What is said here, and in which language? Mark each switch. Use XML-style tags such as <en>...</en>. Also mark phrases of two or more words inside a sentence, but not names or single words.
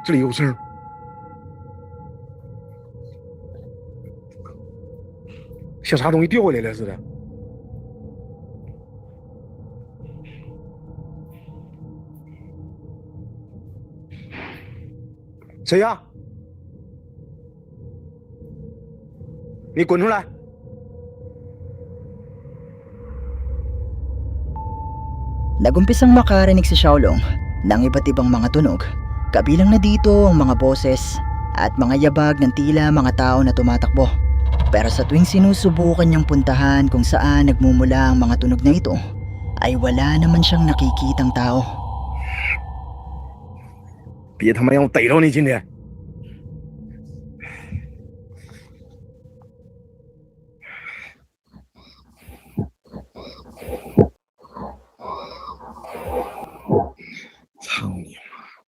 <zh>这里有声，像啥东西掉下来了似的。谁呀？你滚出来！</zh> <tl>Nagumpisang makarinig si Xiaolong ng iba't ibang mga tunog, kabilang na dito ang mga boses at mga yabag ng tila mga tao na tumatakbo. Pero sa tuwing sinusubukan niyang puntahan kung saan nagmumula ang mga tunog na ito, ay wala naman siyang nakikitang tao.</tl> <zh>别他妈让我逮着你今天！操你妈！</zh>